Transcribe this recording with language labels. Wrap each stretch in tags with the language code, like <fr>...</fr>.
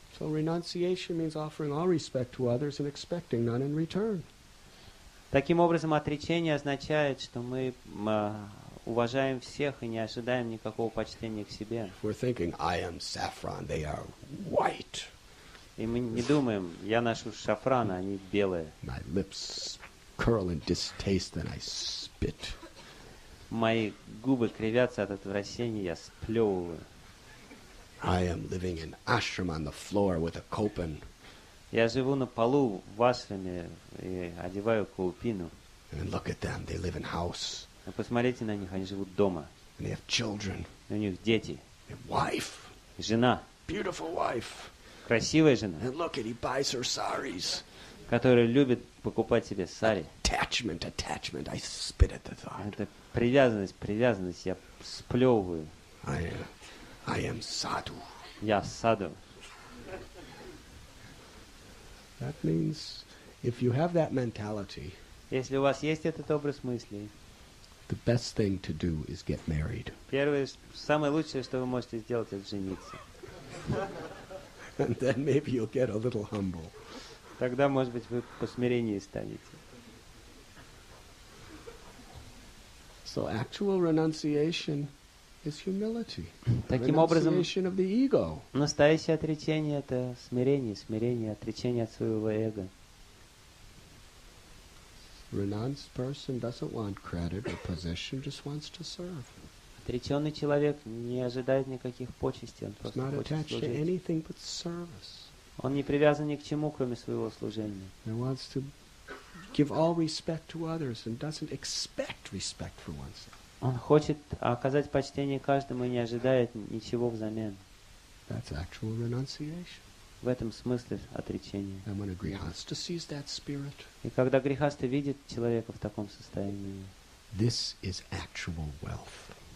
<en>So renunciation means offering all respect to others and expecting none in return.</en> <ru>Таким образом, отречение означает, что мы уважаем всех и не ожидаем никакого почтения к себе.</ru> <en>We're thinking, I am saffron, they are white.</en> <ru>И мы не думаем, я ношу шафран, а они белые.</ru> <en>My lips curl in distaste and I spit.</en> <ru>Мои губы кривятся от отвращения, я сплевываю.</ru> <en>I am living in ashram on the floor with a kopin.</en> <ru>Я живу на полу в ашраме и одеваю каупину.</ru> <en>And look at them, they live in house.</en> <ru>А посмотрите на них, они живут дома.</ru> <en>And they have children.</en> <ru>У них дети,</ru> <en>And wife.</en> <ru>жена,</ru> <en>Beautiful wife.</en> <ru>красивая жена,</ru> <en>And look at, he buys her saris.</en> <ru>которая любит покупать себе сари.</ru> <en>Attachment, I spit at the thought.</en> <ru>Это привязанность, я сплевываю.</ru> <en>I am sadhu.</en> <ru>Я саду.</ru> <en>That means if you have that mentality,</en> <ru>Если у вас есть этот образ мыслей,</ru> <en>the best thing to do is get married.</en> <ru>первое, самое лучшее, что вы можете сделать, это жениться.</ru> <en>And then maybe you'll get a little humble.</en> <ru>Тогда, может быть, вы по смирению станете.</ru> <en>So actual renunciation is humility.</en> <ru>Таким образом,</ru> <en>Renunciation of the ego.</en> <ru>настоящее отречение — это смирение, отречение от своего эго.</ru> <en>Renounced person doesn't want credit or possession, just wants to serve.</en> <ru>Отреченный человек не ожидает никаких почестей, он</ru> <en>He's</en> <ru>просто</ru> <en>not</en> <ru>хочет</ru> <en>attached to</en> <ru>служить.</ru> <en>anything but service.</en> <ru>Он не привязан ни к чему, кроме своего служения.</ru> <en>He wants to give all respect to others and doesn't expect respect for oneself.</en> <ru>Он хочет оказать почтение каждому и не ожидает ничего взамен.</ru> <en>That's actual renunciation.</en> <ru>В этом смысле отречения.</ru> <en>And when a grihasta sees that spirit,</en> <ru>И когда грехаста видит человека в таком состоянии,</ru> <en>this is actual wealth.</en>